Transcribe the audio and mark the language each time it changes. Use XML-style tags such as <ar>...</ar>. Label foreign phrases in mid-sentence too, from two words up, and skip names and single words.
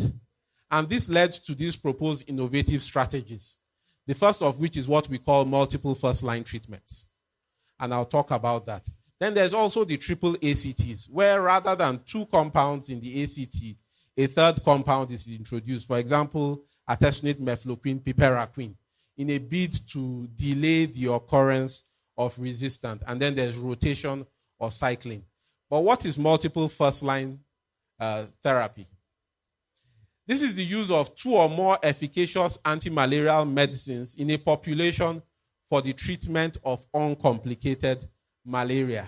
<en>And this led to these proposed innovative strategies. The first of which is what we call multiple first-line treatments. And I'll talk about that. Then there's also the triple ACTs, where rather than 2 compounds in the ACT, a 3rd compound is introduced. For example, artesunate mefloquine, piperaquine, in a bid to delay the occurrence of resistance. And then there's rotation or cycling. But what is multiple first-line therapy? This is the use of 2 or more efficacious anti-malarial medicines in a population for the treatment of uncomplicated malaria.</en>